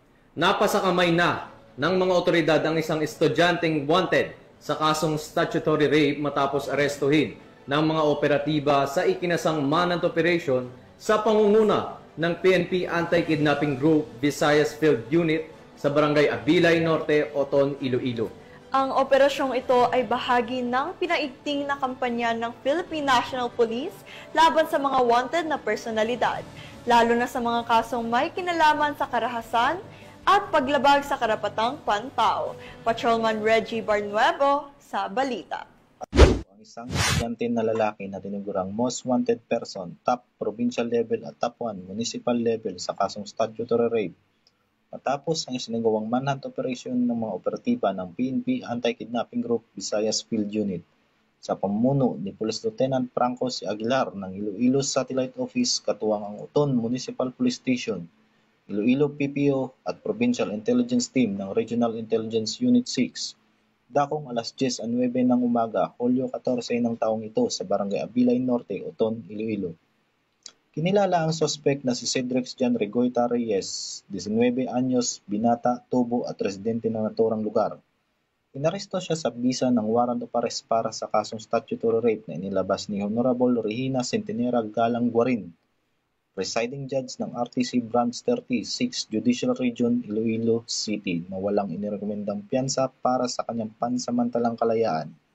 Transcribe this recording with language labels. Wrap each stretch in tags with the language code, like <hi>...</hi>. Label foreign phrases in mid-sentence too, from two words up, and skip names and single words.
<tl>Napasakamay na ng mga otoridad ang isang estudyanteng wanted sa kasong</tl> <en>statutory rape</en> <tl>matapos arestuhin ng mga operatiba sa ikinasang</tl> <en>manhunt operation</en> <tl>sa pangunguna ng PNP Anti-Kidnapping Group Visayas Field Unit sa Barangay Abilay Norte, Oton, Iloilo. Ang operasyong ito ay bahagi ng pinaigting na kampanya ng Philippine National Police laban sa mga wanted na personalidad, lalo na sa mga kasong may kinalaman sa karahasan at paglabag sa karapatang pantao. Patrolman Reggie Barnuevo sa balita. Ang isang estudyante na lalaki na tinugurang</tl> <en>most wanted person, top provincial level</en> <tl>at</tl> <en>top 1 municipal level</en> <tl>sa kasong</tl> <en>statutory rape.</en> <tl>Matapos ang isinagawang</tl> <en>manhunt operation</en> <tl>ng mga operatiba ng PNP Anti-Kidnapping Group Visayas Field Unit sa pamumuno ni Police Lieutenant Franco C. Aguilar ng Iloilo Satellite Office katuwang ang Oton Municipal Police Station, Iloilo PPO at Provincial Intelligence Team ng Regional Intelligence Unit 6. Dakong alas 10:09 ng umaga, Hulyo 14 ng taong ito sa Barangay Abilay Norte, Oton, Iloilo. Kinilala ang suspect na si Cedric Jan Regoyta Reyes, 19 anyos, binata, tubo at residente ng naturang lugar. Inaresto siya sa bisa ng</tl> <en>warrant of arrest</en> <tl>para sa kasong</tl> <en>statutory rape</en> <tl>na inilabas ni Honorable Regina Centenera Galang Guarin,</tl> <en>presiding judge</en> <tl>ng RTC Branch 36 Judicial Region, Iloilo City na walang inirekomendang piyansa para sa kanyang pansamantalang kalayaan.</tl>